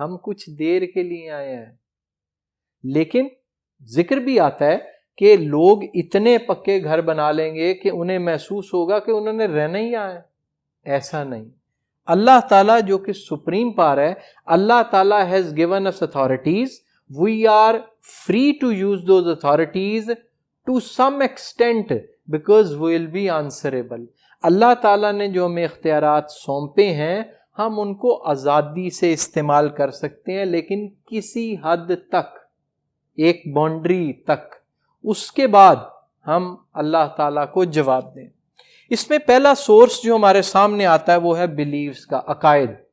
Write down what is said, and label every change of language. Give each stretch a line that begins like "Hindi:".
Urdu: ہم کچھ دیر کے لیے آئے ہیں. لیکن ذکر بھی آتا ہے کہ لوگ اتنے پکے گھر بنا لیں گے کہ انہیں محسوس ہوگا کہ انہوں نے رہنا ہی آیا ہے. ایسا نہیں. اللہ تعالیٰ جو کہ سپریم پاور ہے، اللہ تعالیٰ
English: has given us authorities. We are free to use those authorities to some extent because we will be answerable.
Urdu: اللہ تعالیٰ نے جو ہمیں اختیارات سونپے ہیں ہم ان کو آزادی سے استعمال کر سکتے ہیں، لیکن کسی حد تک، ایک باؤنڈری تک. اس کے بعد ہم اللہ تعالیٰ کو جواب دیں. اس میں پہلا سورس جو ہمارے سامنے آتا ہے وہ ہے بلیفز کا، عقائد.